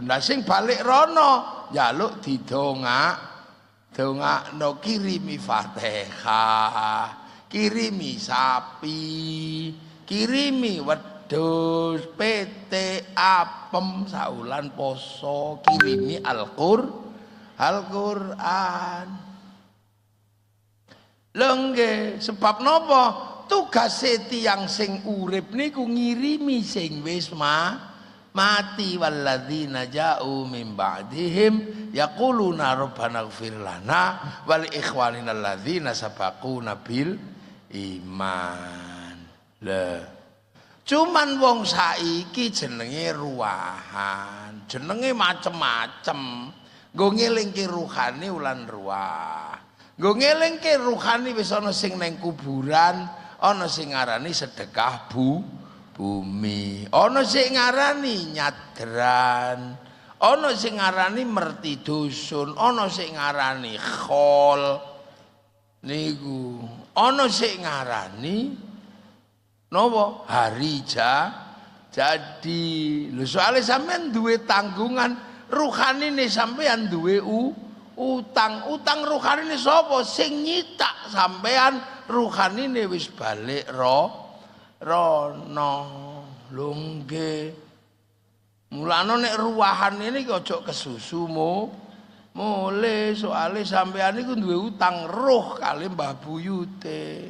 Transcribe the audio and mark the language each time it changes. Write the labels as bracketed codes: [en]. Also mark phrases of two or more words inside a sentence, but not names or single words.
[jv] Sing balik rono njaluk dongakno kirimi Fatihah, kirimi sapi, kirimi wedhus, pete, apem saulan poso, kirimi Al-Qur'an. Lho nggih, sebab napa? Tugase tiyang sing urip niku ngirimi sing wis mati. [ar] والذين جاءوا من بعدهم يقولون ربنا اغفر لنا ولإخواننا الذين سبقونا بالإيمان. [jv] Lah cuman wong saiki jenenge ruwahan, jenenge macem-macem. Nggo ngelingke ruhani ulan ruwah. Nggo ngelingke ruhani wis ana sing nang kuburan, ana sing ngarani sedekah bumi, ana sing ngarani nyadran, ana sing ngarani merti dusun, ana sing ngarani khol niku, ana sing ngarani napa hari jadi. Lho soalé sampean duwe tanggungan, ruhanine sampean duwe utang ruhanine sapa sing nyitak sampean, ruhanine wis balik rono. Lho nggih, mulane nek ruwahan ini aja kesusu mule, soalé sampean iku duwe utang roh kali Mbah Buyute.